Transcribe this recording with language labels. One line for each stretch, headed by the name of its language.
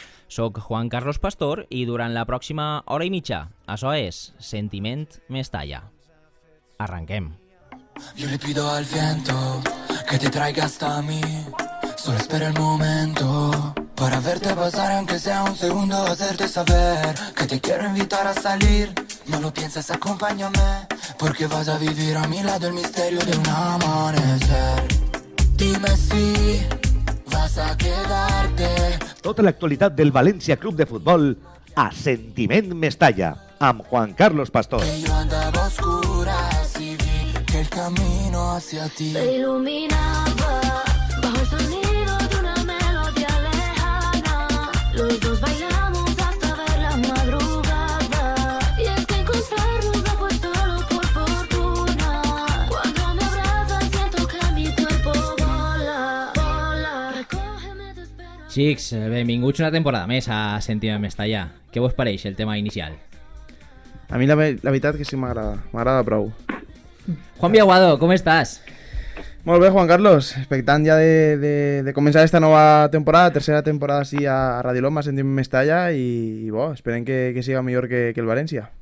Catalan: Soc Juan Carlos Pastor i durant la pròxima hora i mitja, això és Sentiment Mestalla. Arranquem.
Spanish: Yo le pido al viento que te traiga hasta mí. Solo espera el momento para verte pasar, aunque sea un segundo, hacerte saber que te quiero invitar a salir. No lo pienses, acompáñame, porque vas a vivir a mi lado el misterio de un amanecer. Dime si vas a quedarte.
Catalan: Tota l'actualitat del València Club de Futbol a Sentiment Mestalla amb Juan Carlos Pastor.
Spanish: Que yo andaba a oscuras y vi que el camino hacia ti Se iluminaba bajo el sonido de una melodía lejana. Los dos bailamos hasta ver la madrugada. Y es que encontrarnos no fue solo por fortuna. Cuando me abrazas siento que mi cuerpo vola, vola. Recógeme, te espero.
Catalan: Xics, benvinguts una temporada més a Sentiment Mestalla. Què vos pareix el tema inicial? A mi la veritat que sí m'agrada prou. Juan Viaguado, com estàs? Molt bé, Juan Carlos, expectant ja de començar esta nova temporada, tercera temporada sí a Radio LOM, a Sentiment Mestalla i bo, esperem que siga millor que el València.